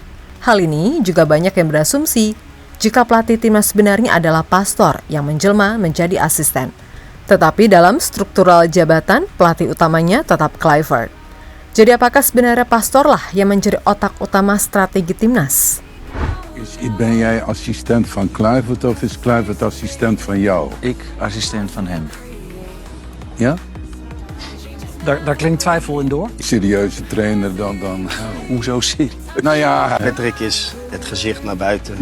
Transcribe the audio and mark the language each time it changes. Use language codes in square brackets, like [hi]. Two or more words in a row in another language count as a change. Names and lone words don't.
[id] Hal ini juga banyak yang berasumsi jika pelatih timnas sebenarnya adalah Pastor yang menjelma menjadi asisten. Tetapi dalam struktural jabatan, pelatih utamanya tetap Kluivert. Jadi apakah sebenarnya Pastor lah yang menjadi otak utama strategi timnas? [nl] Ben jij assistent van Kluivert of is Kluivert assistent van jou? Ik assistent van hem. Ja? Daar klinkt twijfel in door. Serieuze trainer dan. Hoezo serieus? Nou ja, Patrick is het gezicht naar buiten